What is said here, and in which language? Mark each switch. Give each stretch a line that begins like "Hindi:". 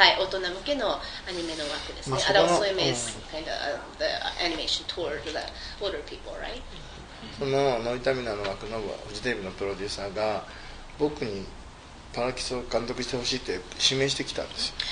Japanese: はい、大人向けのアニメの枠ですね。
English: Adult Swim is kind of the animation toward the older people, right?
Japanese: そのノイタミナの枠のフジテレビのプロデューサーが僕にパラキスを監督してほしいって指名してきたんですよ。